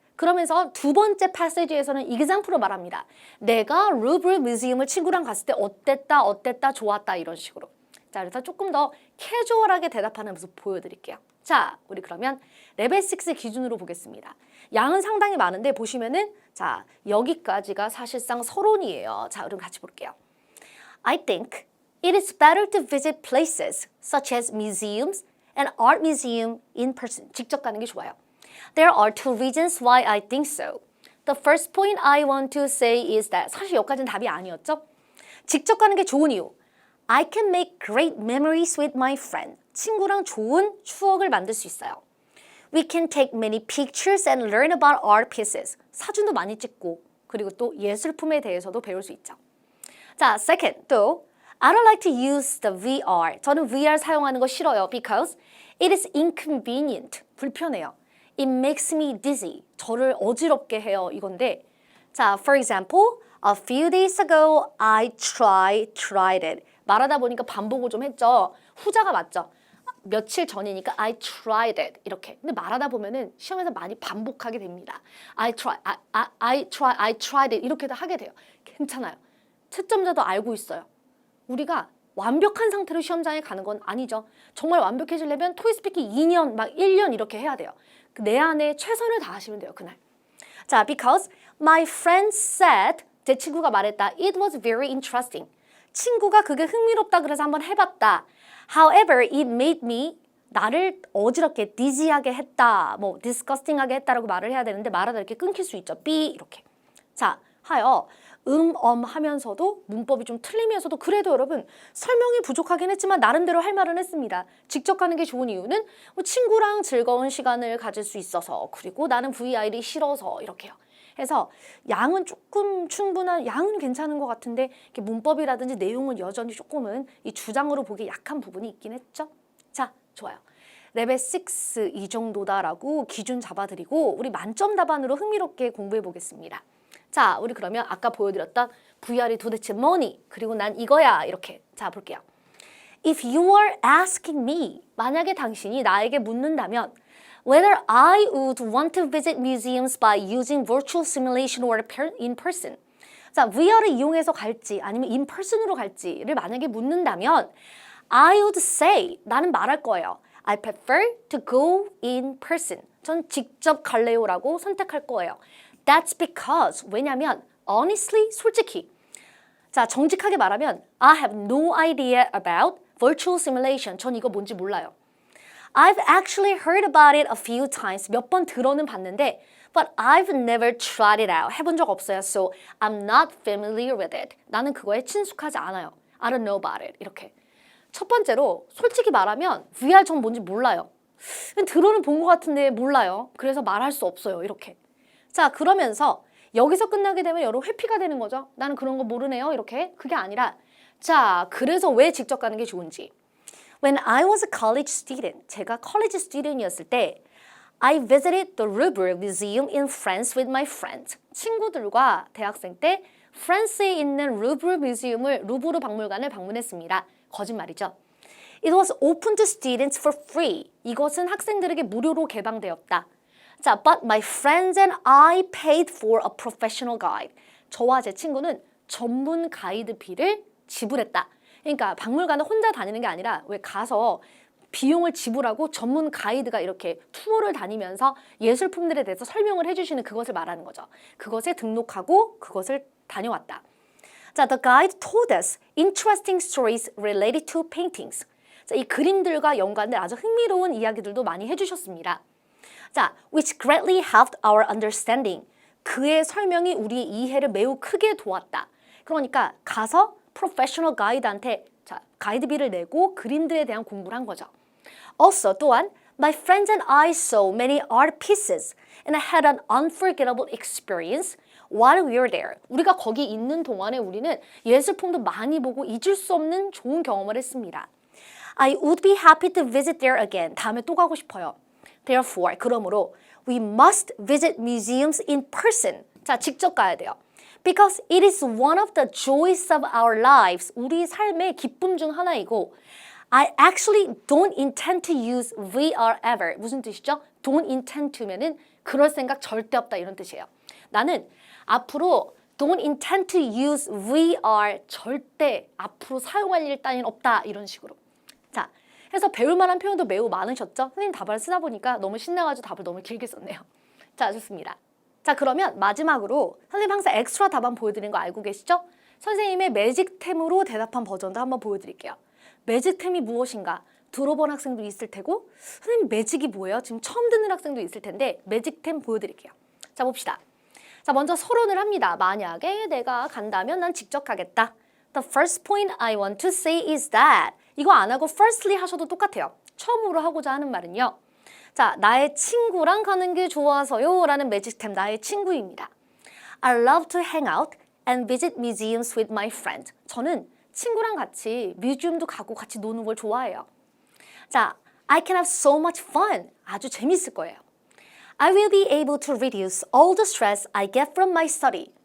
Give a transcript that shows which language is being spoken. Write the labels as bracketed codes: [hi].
[ko] 그러면서 두 번째 패시지에서는 example로 말합니다. 내가 루브르 뮤지엄을 친구랑 갔을 때 어땠다, 좋았다 이런 식으로. 자, 그래서 조금 더 캐주얼하게 대답하는 모습 보여드릴게요. 자, 우리 그러면 레벨 6 기준으로 보겠습니다. 양은 상당히 많은데 보시면은 자, 여기까지가 사실상 서론이에요. 자, 그럼 같이 볼게요. [en] I think it is better to visit places such as museums and art museum in person. [ko] 직접 가는 게 좋아요. [en] There are two reasons why I think so. The first point I want to say is that [ko] 사실 여기까지는 답이 아니었죠? 직접 가는 게 좋은 이유. [en] I can make great memories with my friend. [ko] 친구랑 좋은 추억을 만들 수 있어요. [en] We can take many pictures and learn about art pieces. [ko] 사진도 많이 찍고 그리고 또 예술품에 대해서도 배울 수 있죠. [en] 자, second, 또 I don't like to use the VR. [ko] 저는 VR 사용하는 거 싫어요. [en] Because it is inconvenient. [ko] 불편해요. [en] It makes me dizzy. [ko] 저를 어지럽게 해요. 이건데 [en] 자, for example, a few days ago I tried it. [ko] 말하다 보니까 반복을 좀 했죠. 후자가 맞죠. 며칠 전이니까 [en] I tried it [ko] 이렇게. 근데 말하다 보면은 시험에서 많이 반복하게 됩니다. [en] I tried it [ko] 이렇게도 하게 돼요. 괜찮아요. 채점자도 알고 있어요. 우리가 완벽한 상태로 시험장에 가는 건 아니죠. 정말 완벽해지려면 토익스피킹 2년, 막 1년 이렇게 해야 돼요. 내 안에 최선을 다하시면 돼요, 그날. 자, [en] because my friend said, [ko] 제 친구가 말했다. [en] It was very interesting. [ko] 친구가 그게 흥미롭다 그래서 한번 해봤다. [en] However, it made me [ko] 나를 어지럽게 dizzy하게 했다. 뭐 disgusting하게 했다라고 말을 해야 되는데 말하다 이렇게 끊길 수 있죠. be 이렇게. 자, 하여 하면서도 문법이 좀 틀리면서도 그래도 여러분 설명이 부족하긴 했지만 나름대로 할 말은 했습니다. 직접 가는 게 좋은 이유는 뭐 친구랑 즐거운 시간을 가질 수 있어서 그리고 나는 VR이 싫어서 이렇게요. 해서 양은 조금 충분한 양은 괜찮은 것 같은데 이렇게 문법이라든지 내용은 여전히 조금은 이 주장으로 보기 약한 부분이 있긴 했죠. 자, 좋아요. 레벨 6 이 정도다라고 기준 잡아드리고 우리 만점 답안으로 흥미롭게 공부해 보겠습니다. 자, 우리 그러면 아까 보여드렸던 VR이 도대체 뭐니? 그리고 난 이거야 이렇게. 자, 볼게요. [en] If you are asking me, [ko] 만약에 당신이 나에게 묻는다면 [en] whether I would want to visit museums by using virtual simulation or in person. [ko] 자, VR을 이용해서 갈지 아니면 in person으로 갈지를 만약에 묻는다면 [en] I would say, [ko] 나는 말할 거예요. [en] I prefer to go in person. [ko] 전 직접 갈래요라고 선택할 거예요. [en] That's because, [ko] 왜냐면 [en] honestly, [ko] 솔직히 자, 정직하게 말하면 [en] I have no idea about virtual simulation. [ko] 전 이거 뭔지 몰라요. [en] I've actually heard about it a few times. [ko] 몇 번 들어는 봤는데 [en] but I've never tried it out. [ko] 해본 적 없어요. [en] So I'm not familiar with it. [ko] 나는 그거에 친숙하지 않아요. [en] I don't know about it. 이렇게. [ko] 첫 번째로 솔직히 말하면 VR 전 뭔지 몰라요. 들어는 본 것 같은데 몰라요. 그래서 말할 수 없어요. 이렇게. 자, 그러면서 여기서 끝나게 되면 여러분 회피가 되는 거죠. 나는 그런 거 모르네요. 이렇게. 그게 아니라 자, 그래서 왜 직접 가는 게 좋은지. [en] When I was a college student, [ko] 제가 college student이었을 때 [en] I visited the Louvre Museum in France with my friends. [ko] 친구들과 대학생 때 프랑스에 있는 루브르 뮤지엄을 루브르 박물관을 방문했습니다. 거짓말이죠. [en] It was open to students for free. [ko] 이것은 학생들에게 무료로 개방되었다. [en] 자, but my friends and I paid for a professional guide. [ko] 저와 제 친구는 전문 가이드비를 지불했다. 그러니까 박물관을 혼자 다니는 게 아니라 왜 가서 비용을 지불하고 전문 가이드가 이렇게 투어를 다니면서 예술품들에 대해서 설명을 해주시는 그것을 말하는 거죠. 그것에 등록하고 그것을 다녀왔다. [en] 자, the guide told us interesting stories related to paintings. [ko] 자, 이 그림들과 연관된 아주 흥미로운 이야기들도 많이 해주셨습니다. [en] 자, which greatly helped our understanding. [ko] 그의 설명이 우리의 이해를 매우 크게 도왔다. 그러니까 가서 프로페셔널 가이드한테 자, 가이드비를 내고 그림들에 대한 공부를 한 거죠. [en] Also, 또한 my friends and I saw many art pieces and I had an unforgettable experience while we were there. [ko] 우리가 거기 있는 동안에 우리는 예술품도 많이 보고 잊을 수 없는 좋은 경험을 했습니다. [en] I would be happy to visit there again. [ko] 다음에 또 가고 싶어요. [en] Therefore, 그러므로 we must visit museums in person. [ko] 자, 직접 가야 돼요. [en] Because it is one of the joys of our lives. [ko] 우리 삶의 기쁨 중 하나이고 [en] I actually don't intend to use VR ever. [ko] 무슨 뜻이죠? [en] Don't intend to [ko] 면은 그럴 생각 절대 없다 이런 뜻이에요. 나는 앞으로 [en] don't intend to use VR [ko] 절대 앞으로 사용할 일 따윈 없다 이런 식으로. 자, 해서 배울 만한 표현도 매우 많으셨죠? 선생님 답안을 쓰다 보니까 너무 신나가지고 답을 너무 길게 썼네요. 자, 좋습니다. 자, 그러면 마지막으로 선생님 항상 엑스트라 답안 보여드리는 거 알고 계시죠? 선생님의 매직템으로 대답한 버전도 한번 보여드릴게요. 매직템이 무엇인가? 들어본 학생도 있을 테고 선생님 매직이 뭐예요? 지금 처음 듣는 학생도 있을 텐데 매직템 보여드릴게요. 자, 봅시다. 자, 먼저 서론을 합니다. 만약에 내가 간다면 난 직접 가겠다. [en] The first point I want to say is that [ko] 이거 안 하고 [en] firstly [ko] 하셔도 똑같아요. 처음으로 하고자 하는 말은요. 자, 나의 친구랑 가는 게 좋아서요 라는 매직템 나의 친구입니다. [en] I love to hang out and visit museums with my friend. [ko] 저는 친구랑 같이 뮤지엄도 가고 같이 노는 걸 좋아해요. [en] 자, I can have so much fun. [ko] 아주 재밌을 거예요. [en] I will be able to reduce all the stress I get from my study.